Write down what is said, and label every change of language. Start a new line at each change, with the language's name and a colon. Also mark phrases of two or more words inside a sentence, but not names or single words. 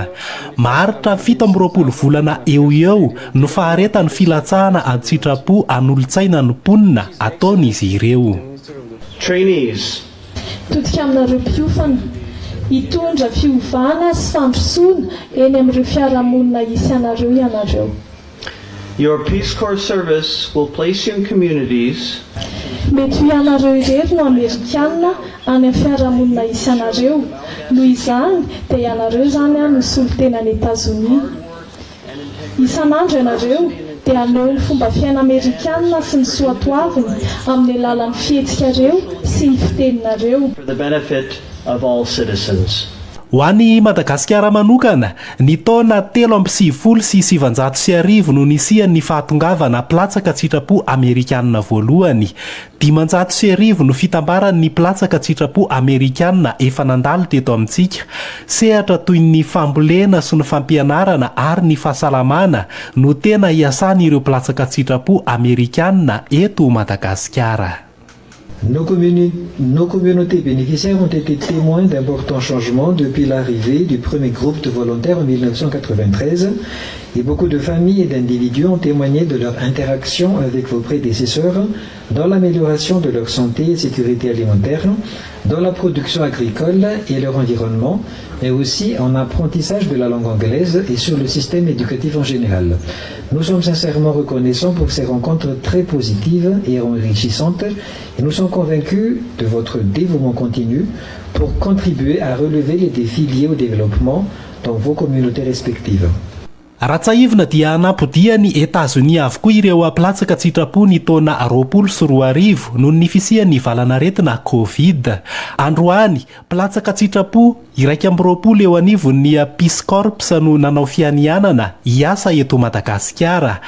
Malagasy: Maharitra 17 volana eo no faharetan'ny filatsahana an-tsitrapo an'olotsaina ny mponina ataon'izy ireo.
English: Trainees.
Malagasy: Todika aminareo mpiofana hitondra fiovana sy fandrosoana eny amin'ireo fiarahamonina isy anareo ianareo.
English: Your Peace Corps service will place you in communities
Malagasy: mety ho ianareo irery no Amerikanina any amin'ny fiarahamonina isy anareo. Noho izany dia ianareo izany no solontenan'ny Etazonia. Isan'andro ianareo dia aleo ny fomba fiaina Amerikanina sy ny soatoaviny amin'ny alalan'ny fihetsikareo sy ny fiteninareo.
English: for the benefit of all citizens.
Malagasy: Ho an'ny Madagasikara manokana, ny taona 1790 no nisian'ny fahatongavana mpilatsaka tsitrapo Amerikanina voalohany. 500 no fitambaran'ny mpilatsaka tsitrapo Amerikanina efa nandalo teto amintsika. Sehatra toy ny fambolena sy ny fampianarana ary ny fahasalamana no tena iasan'ireo mpilatsaka tsitrapo Amerikanina eto Madagasikara.
French: Nos communautés bénéficiaires ont été témoins d'importants changements depuis l'arrivée du premier groupe de volontaires en 1993 et beaucoup de familles et d'individus ont témoigné de leur interaction avec vos prédécesseurs dans l'amélioration de leur santé et sécurité alimentaire, dans la production agricole et leur environnement, mais aussi en apprentissage de la langue anglaise et sur le système éducatif en général. Nous sommes sincèrement reconnaissants pour ces rencontres très positives et enrichissantes et nous sommes convaincus de votre dévouement continu pour contribuer à relever les défis liés au développement dans vos communautés respectives.
Malagasy: Ratsaivina dia nampodiha ny Etazonia avokoa ireo mpilatsaka tsitrapo ny taona 2020 noho ny fisian'ny valanaretina Covid. Androany, mpilatsaka tsitrapo 120 eo anivon'ny Peace Corps no nanao fianianana hiasa eto Madagasikara.